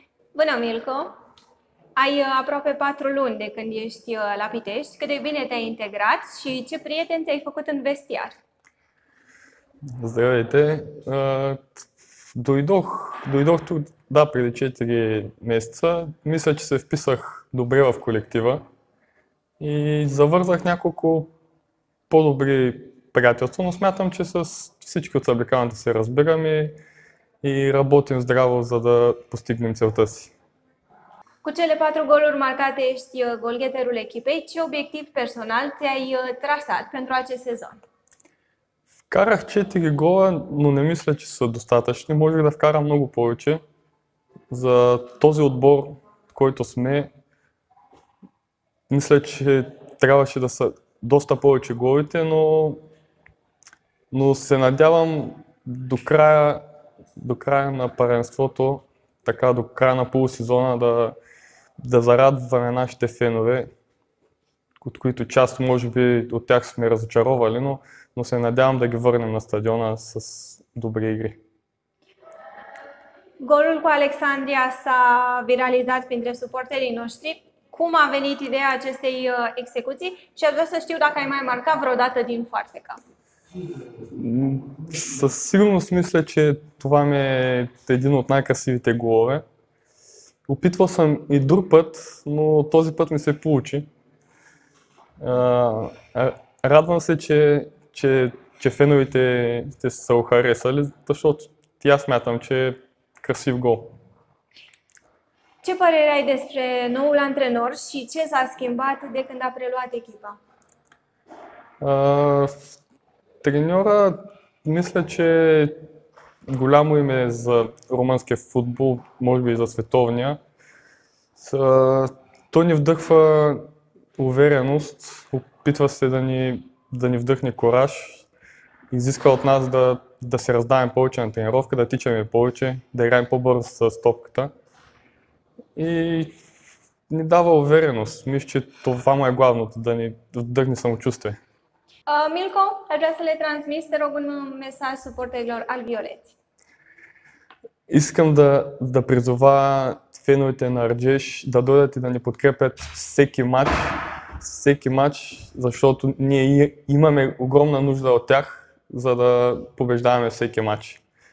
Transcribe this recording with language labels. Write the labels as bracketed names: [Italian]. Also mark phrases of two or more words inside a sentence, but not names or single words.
[Romanian] Bună, Milco! Ai aproape 4 luni de când ești la Pitești. Cât de bine te-ai integrat și ce prieteni ți-ai făcut în vestiar? [Bulgarian] Здравейте! Дойдох тук, да, преди 4 месеца. Мисля, че се вписах добре в колектива и завързах няколко по-добри приятелства, но смятам, че с всички от съблекалните се разбираме и работим здраво, за да постигнем целта си. [Romanian] Cu cele 4 goluri marcate ești golgheterul echipei. Ce obiectiv personal ți-ai trasat pentru acest sezon? [Bulgarian] Вкарах 4 гола, но не мисля, че са достатъчни. Можех да вкарам много повече. За този отбор, който сме, мисля, че трябваше да са доста повече голите, но се надявам до края на паренството, така до края на полусезона да зарадваме нашите фенове, от които част може би от тях сме разочаровали, но се надявам да ги върнем на стадиона с добри игри. [Romanian] Golul cu Alexandria s-a viralizat printre suporterii noștri. Cum a venit ideea acestei execuții și aș vrea să știu dacă ai mai marcat vreodată din foarfecă. [Bulgarian] Със сигурност мисля, че това ми е един от най-красивите голове. Опитвал съм и друг път, но този път ми се получи. Радвам се, че феновете са го харесали, защото и аз смятам, че е красив гол. [Romanian] Ce părere ai despre noul antrenor și ce s-a schimbat de când a preluat echipa? [Bulgarian] Треньора, мисля, че голямо име за румънския футбол, може би и за световния. Той ни вдъхва увереност, опитва се да ни вдъхне кураж, изиска от нас да се раздаваме повече на тренировка, да тичаме повече, да играем по-бързо с топката и ни дава увереност. Мисля, че това му е главното, да ни вдъхне самочувствие. [Romanian] Milco, aș vrea să le transmiți, te rog, un mesaj suporterilor albivioleți. [Bulgarian] Искам да призова феновете на Арджеш да дойдат и да ни подкрепят всеки матч, защото ние имаме огромна нужда от тях, за да побеждаваме всеки матч.